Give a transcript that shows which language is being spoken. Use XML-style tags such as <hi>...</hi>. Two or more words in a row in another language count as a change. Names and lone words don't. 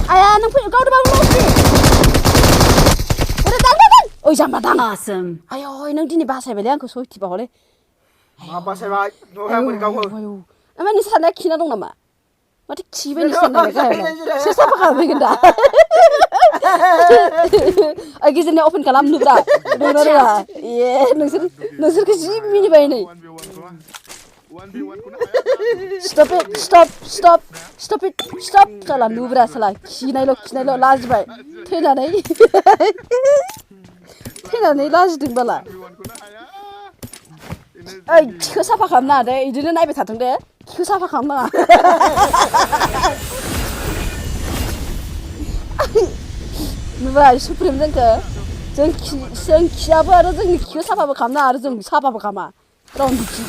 <brx>nang fai gaudwbbai Manstini udah dang oi jamba dang</brx> <en>Awesome.</en> <brx>ayo nang dini basaयबायलै आंखौ सयथिबा हले मा बासायबाय न'हा बोरै गावहो ओमफ्राय नोंसोर साननाया खिना दं नामा माथो खिबाय नोंसोर साननाया गाहायाव सोर साफा खालामफैगोन दा ओइ गेजेरनिया अपेन खालामनोब्रा रोङा रोङा ए नोंसोरखौ जि मिनिबाय नै</brx> <en>stop it</en> <brx>साला नुब्रा साला खिनायल' लाजिबाय थैनानै लाजिदों बाला ओइ खिखौ साफा खालामनाङा दे इदिनो नायबाय थाथों दे खिखौ साफा खालामनाङा नुबाय सुप्रिम जोंखौ जों खियाबो आरो जोंनि खिखौ साफाबो खालामनाङा आरो जों साफाबो खालामा रावनिबो</brx>